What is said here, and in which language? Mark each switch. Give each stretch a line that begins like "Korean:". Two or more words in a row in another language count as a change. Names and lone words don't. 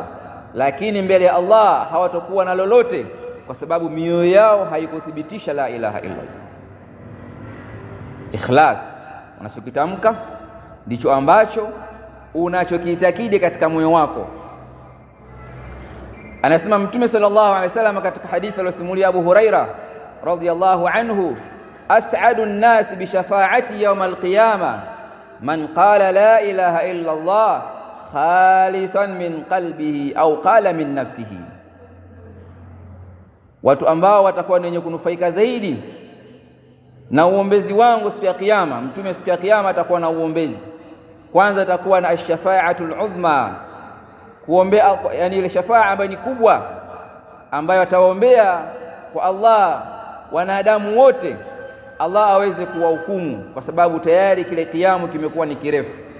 Swahili: Lakini mbele ya Allah hawatakuwa na lolote, kwa sababu mioyo yao haikuthibitisha
Arabic: لا إله إلا الله.
Swahili: Ikhlas, unachokitamka ndicho ambacho unachokiitakidi katika moyo wako. Anasema Mtume
Arabic: صلى الله عليه وسلم
Swahili: katika hadithi aliyosimulia Abu Huraira
Arabic: رضي الله عنه, أسعد الناس بشفاعة يوم القيامة من قال لا إله إلا الله خالصا من قلبه أو قال من نفسه,
Swahili: watu ambao watakuwa wenye kunufaika zaidi na uombezi wangu siku ya kiyama. Mtume siku ya kiyama atakuwa na uombezi. Kwanza atakuwa na
Arabic: الشفاعة العظمى,
Swahili: kuombea, yani ile shafaa ambayo ni kubwa, ambayo ataombea kwa Allah wanadamu wote, Allah aweze kuwahukumu, kwa sababu tayari kile kiamu kimekuwa ni kirefu.